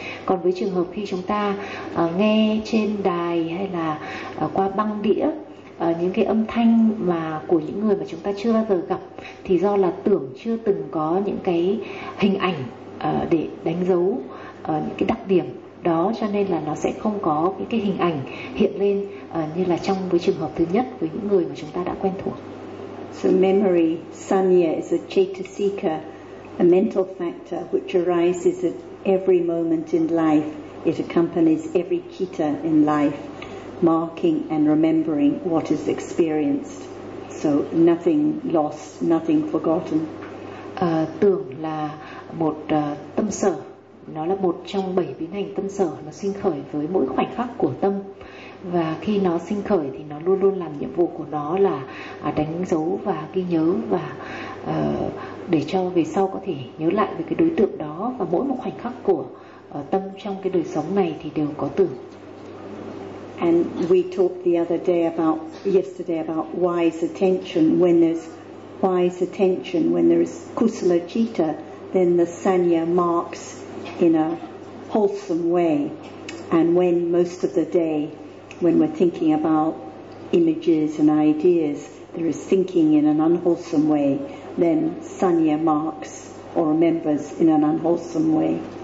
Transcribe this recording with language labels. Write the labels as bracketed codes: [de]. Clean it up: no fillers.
[vi] Còn với trường hợp khi chúng ta nghe trên đài hay là qua băng đĩa những cái âm thanh mà của những người mà chúng ta chưa bao giờ gặp, thì do là tưởng chưa từng có những cái hình ảnh để đánh dấu những cái đặc điểm đó, cho nên là nó sẽ không có những cái hình ảnh hiện lên như là trong với trường hợp thứ nhất với những người mà chúng ta đã quen thuộc. [en] So memory sanya is a chetasika, a mental factor which arises at every moment in life. It accompanies every chitta in life, marking and remembering what is experienced. So nothing lost, nothing forgotten. [vi] Tưởng là một tâm sở. Nó là một trong bảy biến hành tâm sở, nó sinh khởi với mỗi khoảnh khắc của tâm. Và khi nó sinh khởi thì nó luôn luôn làm nhiệm vụ của nó là đánh dấu và ghi nhớ, và để cho về sau có thể nhớ lại về cái đối tượng đó. Và mỗi một khoảnh khắc của tâm trong cái đời sống này thì đều có tưởng. [en] And we talked the other day about, yesterday about wise attention. When there's wise attention, when there's kusala citta, then the sanya marks in a wholesome way. And when most of the day, when we're thinking about images and ideas, there is thinking in an unwholesome way, then sanya marks or remembers in an unwholesome way.